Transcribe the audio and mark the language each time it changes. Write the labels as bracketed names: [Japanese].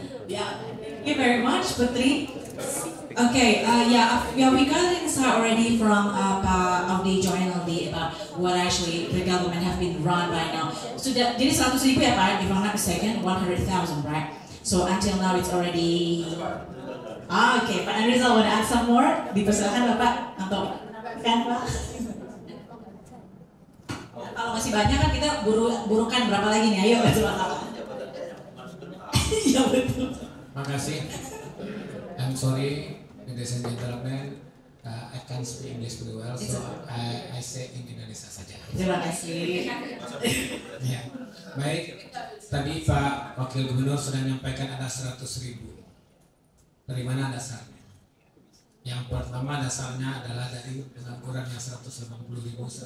[English] Yeah, thank you very much, Putri. Okay, we got insight already from Pak Audi Joinaldi about what actually the government have been run by now. So [Indonesian] jadi 100.000 ya Pak, [English] if I'm not mistaken, 100,000, right? So until now it's already. Okay, Pak Andrizal want to add some more? [Indonesian] Dipersilakan Bapak atau kan Pak? Kalau masih banyak kan kita burukan berapa lagi nih? Ayo Bapak. Iya betul. Makasih. [English] I'm sorry, ladies and gentlemen, I can't speak English very well, so I say in Indonesia [Indonesian] saja. Terima kasih. Ya, baik. Tadi Pak Wakil Gubernur sudah menyampaikan ada 100.000. Dari mana dasarnya? Yang pertama dasarnya adalah dari pengangguran yang 180.127.